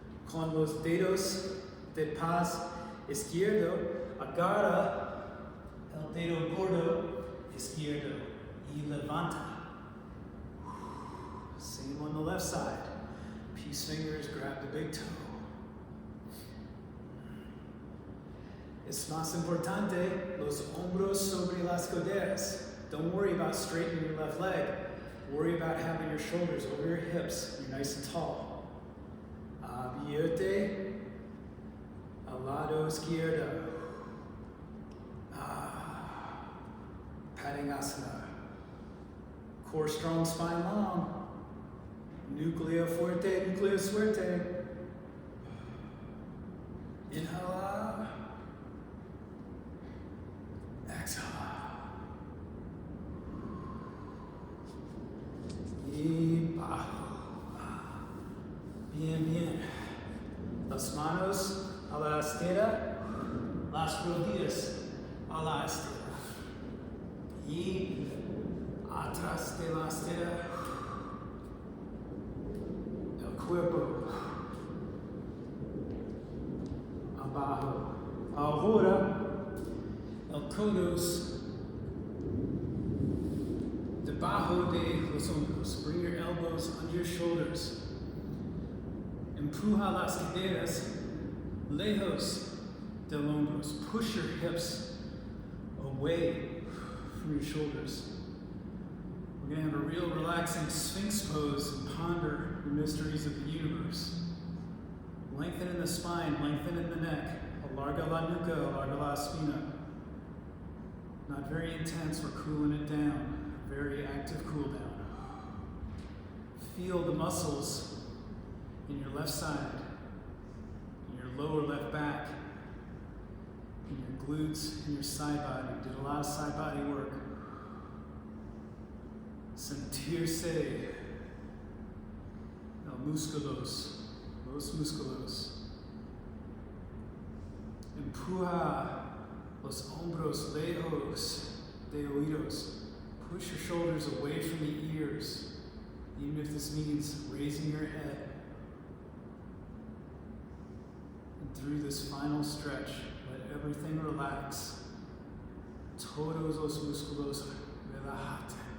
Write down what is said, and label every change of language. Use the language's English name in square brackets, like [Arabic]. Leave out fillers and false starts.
[Spanish] Con los dedos de paz izquierdo, agarra el dedo gordo izquierdo y levanta. [English] Same on the left side. Peace fingers, grab the big toe. [Spanish] Es más importante los hombros sobre las caderas. [English] Don't worry about straightening your left leg. Worry about having your shoulders over your hips. You're nice and tall. [Spanish] Abierte al lado izquierdo. [English] Padangusana. Core strong, spine long. [Spanish] Núcleo fuerte, núcleo suerte. Inhala. Exhala. Y bajo. Bien, bien. Las manos a la estera. Las rodillas a la estera. Y atrás de la estera. Cuerpo abajo. Ahora, el codos debajo de los hombros. [English] Bring your elbows under your shoulders. [Spanish] Empuja las caderas lejos del hombros. [English] Push your hips away from your shoulders. We're going to have a real relaxing Sphinx pose and ponder the mysteries of the universe. Lengthen in the spine, lengthen in the neck. [Spanish] Alarga la nuca, alarga la espina. [English] Not very intense, we're cooling it down. Very active cool down. Feel the muscles in your left side, in your lower left back, in your glutes, in your side body. Did a lot of side body work. [Spanish] Sentirse músculos, los músculos. Empuja los hombros lejos de oídos. [English] Push your shoulders away from the ears, even if this means raising your head. And through this final stretch, let everything relax. [Spanish] Todos los músculos relajaten.